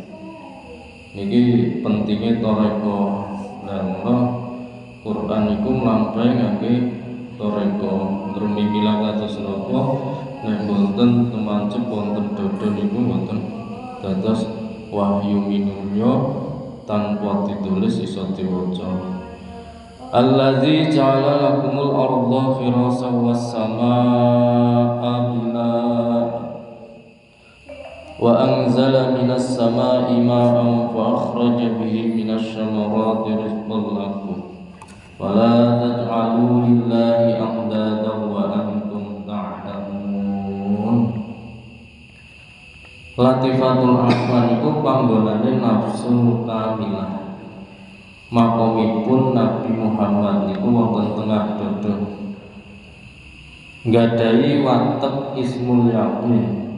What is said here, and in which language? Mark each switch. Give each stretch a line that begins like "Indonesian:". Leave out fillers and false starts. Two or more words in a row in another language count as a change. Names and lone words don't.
Javanese: Niki pentingnya Thariqah lan Quran niku mlampahi ngangge Thariqah. Rumiyilah kados napa nek boten temancep wonten dodo niku boten dados wahyu minulya tanpa ditulis iso diwaca.
Arabic: الذي جعل لكم الأرض فراشا والسماء بناء وأنزل من السماء ماء فأخرج به من الثمرات رزقا لكم ولا تجعلوا لله أندادا وأنتم تعلمون.
Javanese: Latifatul Ahwan iku panggonane nafsu kamilah. Makomipun Nabi Muhammad niku wonten tengah dodo. Nggadahi watek
Arabic: اسم اليقين.